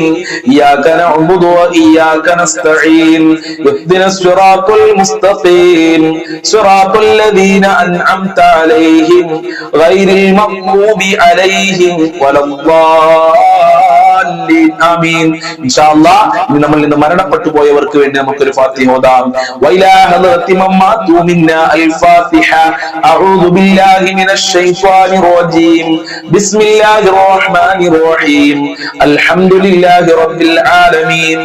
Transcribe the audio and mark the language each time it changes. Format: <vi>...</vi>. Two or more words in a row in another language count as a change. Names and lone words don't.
<ar>إياك نعبد وإياك نستعين. اهدنا الصراط المستقيم. صراط الذين أنعمت عليهم غير المغضوب عليهم ولا الضالين. آمين. إن شاء الله</ar> <ml>ഇന്ന് നമ്മൾ ഇന്ന് മരണപ്പെട്ടു പോയവർക്ക് വേണ്ടി നമുക്കൊരു ഫാത്തിഹ ഓതാം.</ml> <ar>وإلى حضرة من مات منا الفاتحة. أعوذ بالله من الشيطان الرجيم. بسم الله الرحمن الرحيم. الحمد لله رب العالمين.</ar>